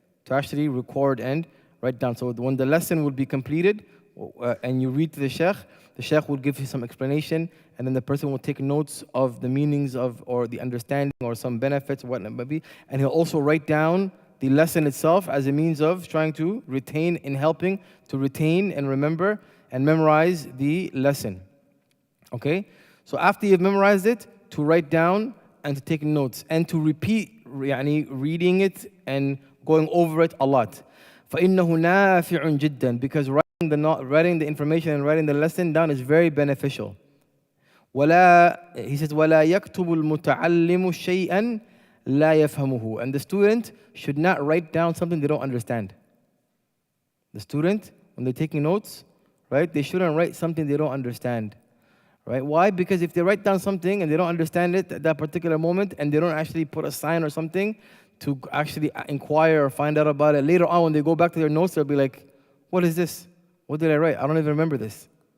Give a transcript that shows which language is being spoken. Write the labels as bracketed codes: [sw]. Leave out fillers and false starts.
[en] To actually record and write down. So when the lesson will be completed and you read to the sheikh will give you some explanation, and then the person will take notes of the meanings of, or the understanding, or some benefits, or whatnot might be, and he'll also write down the lesson itself as a means of trying to retain, in helping to retain and remember and memorize the lesson. Okay? So after you've memorized it, to write down and to take notes and to repeat reading it and going over it a lot. [ar] فَإِنَّهُ نَافِعٌ جِدًّا, [en] because writing the information and writing the lesson down is very beneficial. He says [ar] وَلَا يَكْتُبُ الْمُتَعَلِّمُ شَيْئًا لَا يَفْهَمُهُ. [en] And the student should not write down something they don't understand. The student, when they're taking notes, right, they shouldn't write something they don't understand. Right? Why? Because if they write down something and they don't understand it at that particular moment, and they don't actually put a sign or something to actually inquire or find out about it, later on when they go back to their notes, they'll be like, what is this? What did I write? I don't even remember this.